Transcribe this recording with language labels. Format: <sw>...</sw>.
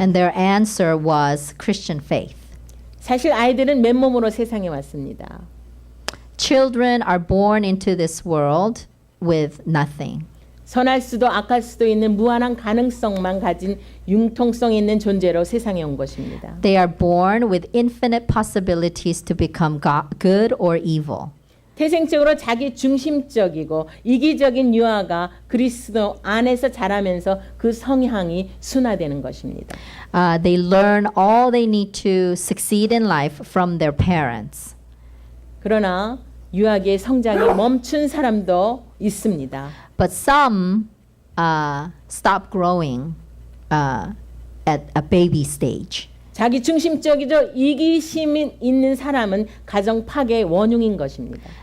<en>And their answer was Christian faith.</en> <ko>사실 아이들은 맨몸으로 세상에 왔습니다.</ko> <en>Children are born into this world with nothing.</en> <ko>선할 수도 악할 수도 있는 무한한 가능성만 가진 융통성 있는 존재로 세상에 온 것입니다.</ko> <en>They are born with infinite possibilities to become good or evil.</en> <ko>태생적으로 자기 중심적이고 이기적인 유아가 그리스도 안에서 자라면서 그 성향이 순화되는 것입니다.</ko> <en>They learn all they need to succeed in life from their parents.</en> <ko>그러나 유아기의 성장이 멈춘 사람도 있습니다.</ko> <en>But some stop growing at a baby stage.</en> <ko>자기 중심적이죠 이기심이 있는 사람은 가정 파괴의 원흉인 것입니다.</ko>